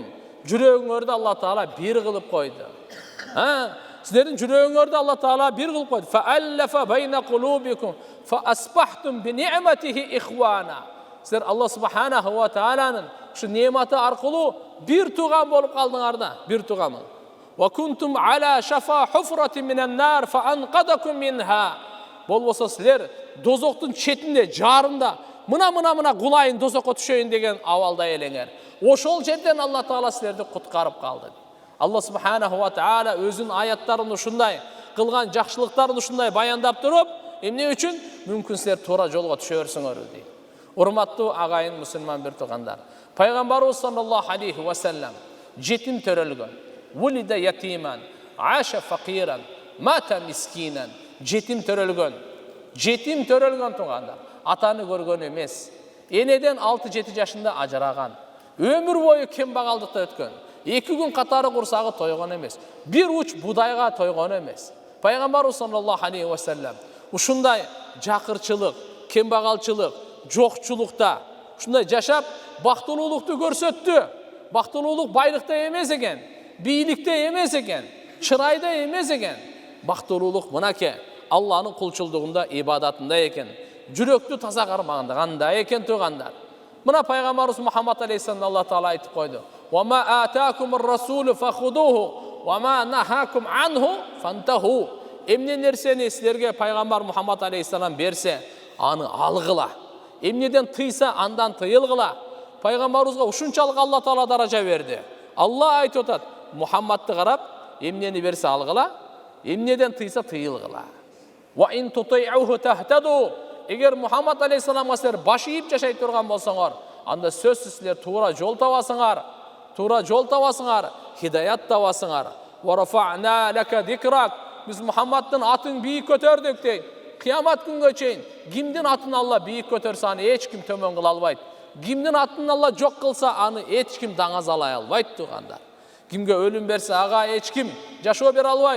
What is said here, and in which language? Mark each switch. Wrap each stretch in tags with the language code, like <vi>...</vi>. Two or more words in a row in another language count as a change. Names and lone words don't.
<ky>Жүрөгүңөрдү Алла Таала бир кылып койду. Силердин жүрөгүңөрдү Алла Таала бир кылып койду.</ky> <ar>فألف بين قلوبكم فأصبحتم بنعمته إخوانا.</ar> <ky>Силер Алла</ky> <ar>سبحانه وتعالى</ar> <ky>ушу нематы аркылуу бир туган болуп калдыңар да, бир туганмын.</ky> <ar>وكنتم على شفا حفرة من النار فأنقذكم منها.</ar> <ky>Болбосо силер дозоктун четинде, жарында мына кулайын тозокко түшөйүн деген абалда элеңер. Ошол жерден Алла Таала силерди куткарып калды. Алла</ky> <ar>سبحانه وتعالى</ar> <ky>өзүнүн аяттарын ушундай кылган жакшылыктарын ушундай баяндап туруп, эмне үчүн? Мүмкүн силер туура жолго түшө берсиңер дейт. Урматтуу агайын мусулман бир туугандар, пайгамбарыбыз</ky> <ar>صلى الله عليه وسلم</ar> <ky>жетим төрөлгөн.</ky> <ar>ولد يتيما عاش فقيرا مات مسكينا.</ar> <ky>Жетим төрөлгөн. Жетим төрөлгөн туугандар. Атаны көргөн эмес. Энеден 6-7 жашында ажыраган. Өмүр бою кембагалдыкта өткөн. 2 күн катары курсагы тойгон эмес. Бир уч будайга тойгон эмес. Пайгамбарыбыз</ky> <ar>صلى الله عليه وسلم</ar> <ky>ушундай жакырчылык, кембагалчылык, жокчулукта ушундай жашап бактылуулукту көрсөттү. Бактылуулук байлыкта эмес экен, бийликте эмес экен, чырайда эмес экен. Бактылуулук мынаке Алланын кулчулдугунда, ибадатында экен. Жүрөктү таза кармаганда экен туугандар. Мына пайгамбарыбыз Мухаммад алейхиссалам Алла Таала айтып койду.</ky> <ar>وما آتاكم الرسول فخذوه وما نهاكم عنه فانتهوا.</ar> <ky>Эмне нерсени силерге пайгамбар Мухаммад алейхиссалам берсе, аны алгыла. Эмнеден тыйса, андан тыйылгыла. Пайгамбарыбызга ушунчалык Алла Таала даража берди. Алла айтып атат, Мухаммадты карап, эмнени берсе алгыла, эмнеден тыйса тыйылгыла.</ky> <ar>وإن تطيعوه تهتدوا.</ar> <ky>Эгер Мухаммад алейхиссаламга силер баш ийип жашай турган болсоңор, анда сөзсүз силер туура жол табасыңар. Туура жол табасыңар, хидаят табасыңар.</ky> <ar>ورفعنا لك ذكرك.</ar> <ky>Биз Мухаммадтын атын бийик көтөрдүк дейт. Кыямат күнгө чейин кимдин атын Алла бийик көтөрсө, аны эч ким төмөн кыла албайт. Кимдин атын Алла жок кылса, аны эч ким даңазалай албайт туугандар. Кимге өлүм берсе, ага эч ким жашоо бере албайт.</ky>